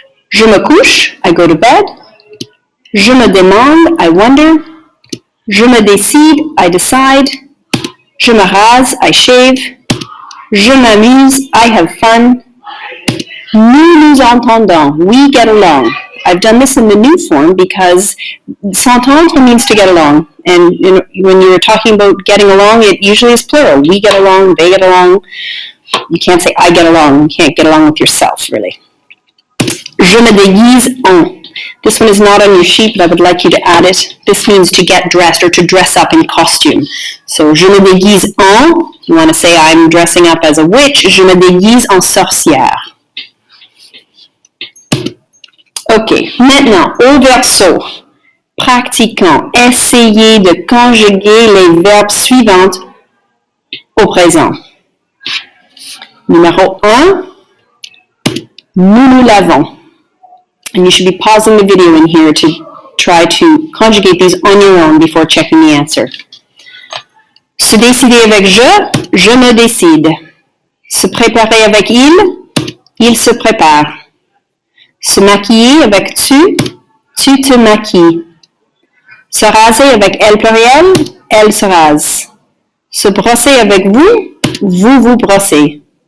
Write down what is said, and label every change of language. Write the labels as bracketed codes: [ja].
[fr] Je me couche, [en] I go to bed. [fr] Je me demande, [en] I wonder. [fr] Je me décide, [en] I decide. [fr] Je me rase, [en] I shave. [fr] Je m'amuse, [en] I have fun. [fr] Nous nous entendons, [en] we get along. I've done this in the new form because s'entendre means to get along. And when you're talking about getting along, it usually is plural. We get along, they get along. You can't say I get along. You can't get along with yourself, really. [fr] Je me déguise en. [en] This one is not on your sheet, but I would like you to add it. This means to get dressed or to dress up in costume. So, [fr] je me déguise en. [en] You want to say I'm dressing up as a witch. [fr] Je me déguise en sorcière. Ok, maintenant, au verso. Pratiquons. Essayez de conjuguer les verbes suivants au présent. Numéro 1, nous nous lavons. [en] And you should be pausing the video in here to try to conjugate these on your own before checking the answer. [fr] Se décider avec je me décide. Se préparer avec il se prépare. Se maquiller avec tu te maquilles. Se raser avec elle pluriel, elle se rase. Se brosser avec vous vous brossez.